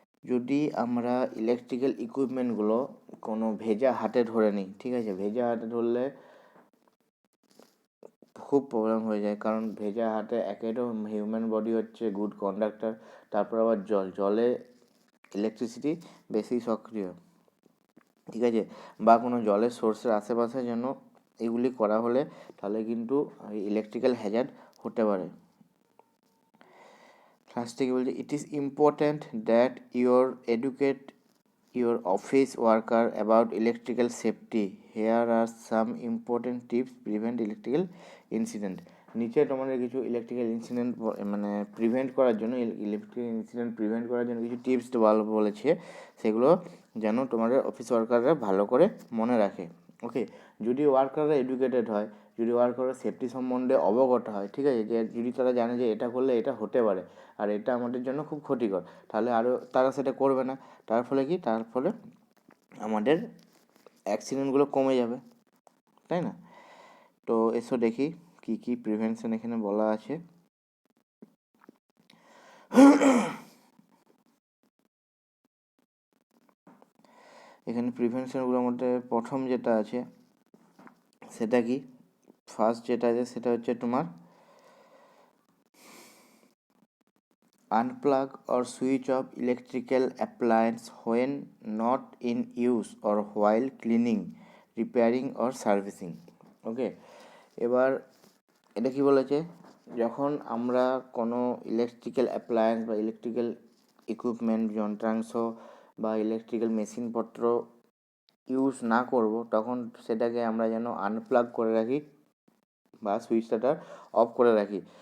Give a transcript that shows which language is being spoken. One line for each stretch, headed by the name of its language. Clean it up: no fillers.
Bangla: যদি আমরা ইলেকট্রিক্যাল ইকুইপমেন্টগুলো কোনো ভেজা হাতে ধরে নিই, ঠিক আছে, ভেজা হাতে ধরলে খুব প্রবলেম হয়ে যায়, কারণ ভেজা হাতে একে তো হিউম্যান বডি হচ্ছে গুড কন্ডাক্টর, তারপর আবার জলে ইলেকট্রিসিটি বেশি সক্রিয়, ঠিক আছে, বা কোনো জলের সোর্সের আশেপাশে যেন এগুলি করা হলে তাহলে কিন্তু ইলেকট্রিক্যাল হ্যাজার্ড হতে পারে। ফার্স্ট থেকে বলছে,
English: It is important that educate your office worker about electrical safety. Here are some important tips prevent electrical incident.
Bangla: নিচে তোমাদের কিছু ইলেকট্রিক্যাল ইনসিডেন্ট মানে প্রিভেন্ট করার জন্য, ইলেকট্রিক্যাল ইনসিডেন্ট প্রিভেন্ট করার জন্য কিছু টিপস বলেছে, সেগুলো যেন তোমাদের অফিস ওয়ার্কাররা ভালো করে মনে রাখে। ওকে, যদি ওয়ার্কাররা এডুকেটেড হয়, যদি ওয়ার্কাররা সেফটি সম্বন্ধে অবগত হয়, ঠিক আছে, যে যদি তারা জানে যে এটা করলে এটা হতে পারে আর এটা আমাদের জন্য খুব ক্ষতিকর, তাহলে আরও তারা সেটা করবে না। তার ফলে কি, তার ফলে আমাদের অ্যাক্সিডেন্টগুলো কমে যাবে, তাই না? তো এসো দেখি কি কি প্রিভেনশন এখানে বলা আছে। এখানে প্রিভেনশনগুলোর মধ্যে প্রথম যেটা আছে সেটা কি, ফার্স্ট যেটা আছে সেটা হচ্ছে তোমার
English: unplug or switch off electrical appliance when not in use or while cleaning, repairing or servicing.
Bangla: ওকে, এবার এটা কি বলেছে, যখন আমরা কোনো ইলেকট্রিক্যাল অ্যাপ্লায়েন্স বা ইলেকট্রিক্যাল ইকুইপমেন্ট যন্ত্রাংশ বা ইলেকট্রিক্যাল মেশিনপত্র ইউজ না করব, তখন সেটাকে আমরা যেন আনপ্লাগ করে রাখি বা সুইচটা অফ করে রাখি।